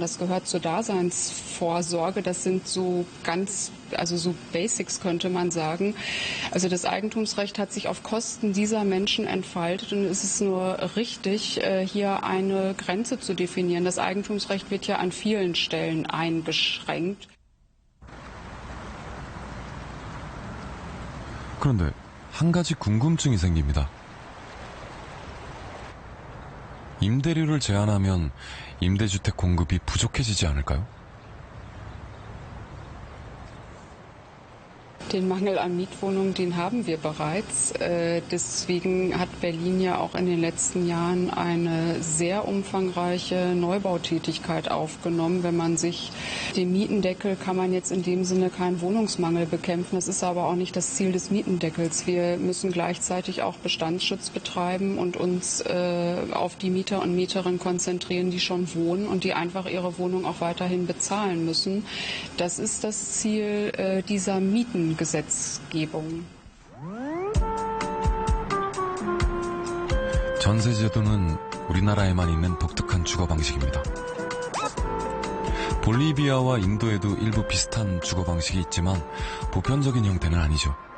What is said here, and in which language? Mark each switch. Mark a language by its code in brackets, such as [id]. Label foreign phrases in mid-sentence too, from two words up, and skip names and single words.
[de] Das gehört zur Daseinsvorsorge. Das sind so so Basics, könnte man sagen. Also das Eigentumsrecht hat sich auf Kosten dieser Menschen entfaltet und es ist nur richtig, hier eine Grenze zu definieren. Das Eigentumsrecht wird ja an vielen Stellen eingeschränkt. [ko] 그런데 한 가지 궁금증이 생깁니다. 임대료를 제한하면 임대주택 공급이 부족해지지 않을까요? [de] Den Mangel an Mietwohnungen, den haben wir bereits. Deswegen hat Berlin ja auch in den letzten Jahren eine sehr umfangreiche Neubautätigkeit aufgenommen. Wenn man sich den Mietendeckel, kann man jetzt in dem Sinne keinen Wohnungsmangel bekämpfen. Das ist aber auch nicht das Ziel des Mietendeckels. Wir müssen gleichzeitig auch Bestandsschutz betreiben und uns auf die Mieter und Mieterinnen konzentrieren, die schon wohnen und die einfach ihre Wohnung auch weiterhin bezahlen müssen. Das ist das Ziel dieser Mietengesetzgebung. [ko] 전세제도는 우리나라에만 있는 독특한 주거 방식입니다. 볼리비아와 인도에도 일부 비슷한 주거 방식이 있지만 보편적인 형태는 아니죠.